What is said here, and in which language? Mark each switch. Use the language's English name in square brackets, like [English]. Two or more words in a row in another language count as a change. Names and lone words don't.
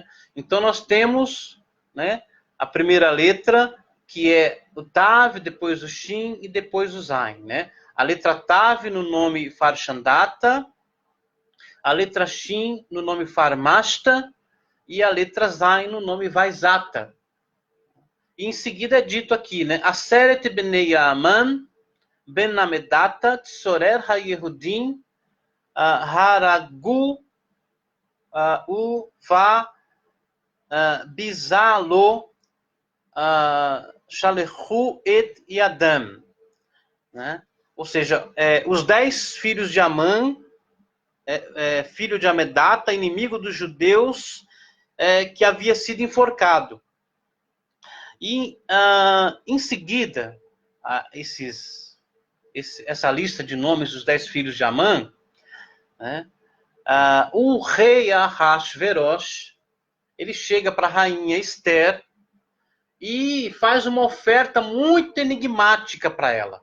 [Portuguese] Então nós temos, né, a primeira letra, que é o Tav, depois o Shin e depois o Zain. Né? A letra Tav no nome Farshandata, a letra Shin no nome Farmashta e a letra Zain no nome Vaizata. E em seguida é dito aqui, né? [Hebrew] עשרת בני המן בן המדתא צרר היהודים הרגו ובבזה לא שלחו את ידם. [Portuguese] Né? Ou seja, os 10 filhos de Amã, filho de Amedata, inimigo dos judeus, que havia sido enforcado. E, em seguida, essa lista de nomes dos 10 filhos de Amã, né, o rei Ahasverosh, ele chega para a rainha Esther e faz uma oferta muito enigmática para ela.